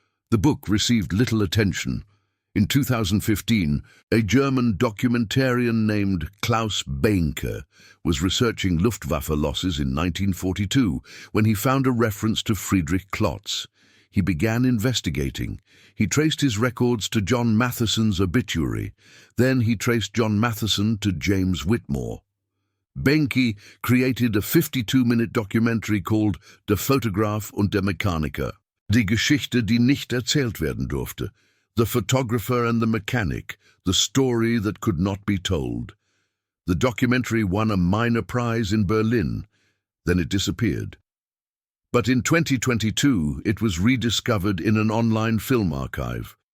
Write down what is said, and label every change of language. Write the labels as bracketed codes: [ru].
[en] The book received little attention. In 2015, a German documentarian named Klaus Behnke was researching Luftwaffe losses in 1942 when he found a reference to Friedrich Klotz. He began investigating. He traced his records to John Matheson's obituary. Then he traced John Matheson to James Whitmore. Behnke created a 52-minute documentary called [de] Der Fotograf und der Mechaniker, die Geschichte, die nicht erzählt werden durfte. [en] The Photographer and the Mechanic, the story that could not be told. The documentary won a minor prize in Berlin, then it disappeared. But in 2022, it was rediscovered in an online film archive.